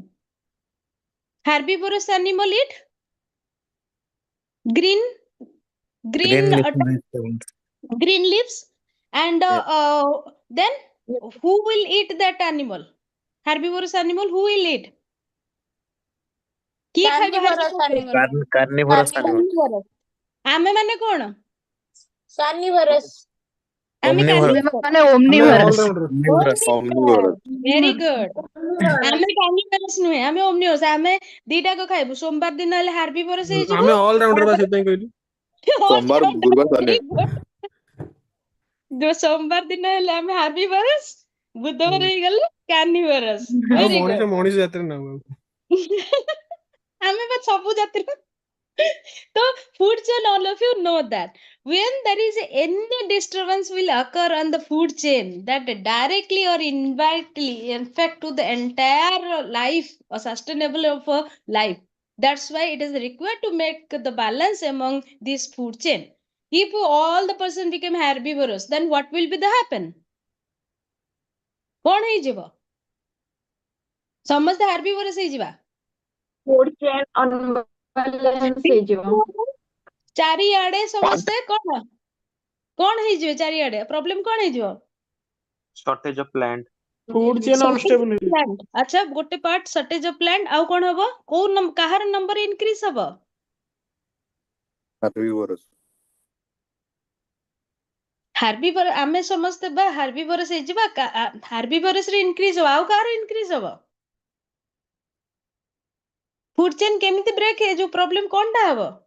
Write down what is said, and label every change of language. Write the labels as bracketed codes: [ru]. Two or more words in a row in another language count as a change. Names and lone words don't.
[en] Herbivorous animal eat green Green leaf uh, vegetables. green leaves, and then who will eat that animal? Herbivorous animal who will eat? [or] କିଏ ଖାଇବ [en] Carnivorous herbivore? animal. Carnivorous animal. Carnivorous. [or] ଆମେ ମାନେ କଣ? [en] Carnivorous. [or] ଆମେ [en] Omnivorous. carnivorous. [or] ଆମେ [en] Omnivorous. all-rounder. Omnivorous. Omnivorous. Very good. [or] ଆମେ carnivorous ନୁହେଁ, ଆମେ omnivorous. ଆମେ ଦିଟାକ ଖାଇବୁ। ସୋମବାର ଦିନ ହେଲେ herbivores ହେଇଯିବୁ। ଆମେ all-rounder ବା ସେଥିପାଇଁ କହିଲି। [hi] सोमवार गुरुवार शनिवार [or] ଯୋଉ ସୋମବାର ଦିନ ହେଲେ ଆମେ herbivores, ବୁଧବାର ହେଇଗଲେ carnivorous. ଆଉ [en] Very good. [or] ମଣିଷ ଜାତିରେ ନା ଆଉ। ଆମେ ବା ସବୁ ଜାତିର। [en] So food chain, all of you know that when there is any disturbance will occur on the food chain, that directly or indirectly affect to the entire life or sustainable of a life. That's why it is required to make the balance among this food chain. If all the person become herbivorous, then what will be the happen? [or] କଣ ହେଇଯିବ? ସମସ୍ତେ herbivorous ହେଇଯିବା। [en] Food chain unbalance ହେଇଯିବ। [or] ଚାରିଆଡେ ସମସ୍ତେ କଣ ହେଇଯିବେ? ଚାରିଆଡେ ପ୍ରୋବ୍ଲେମ କଣ ହେଇଯିବ? [en] Shortage of land. food chain unstable ହେଇଯିବ। ପ୍ଲାଣ୍ଟ। [or] ଆଚ୍ଛା, ଗୋଟେ [en] part shortage of plant, [or] ଆଉ କଣ ହବ? କାହାର [en] number increase [or] ହବ? [en] herbivores [or] ହାର୍ବିଭର, ଆମେ ସମସ୍ତେ ବା ହାର୍ବିଭରସ୍ ହେଇଯିବା। ହାର୍ବିଭରସ୍ ରେ ଇନକ୍ରିଜ ହବ, ଆଉ କାହାର ଇନକ୍ରିଜ ହବ? [en] food chain [or] କେମିତି ବ୍ରେକ୍ ହେଇ ଯୋଉ ପ୍ରୋବ୍ଲେମ କଣଟା ହବ?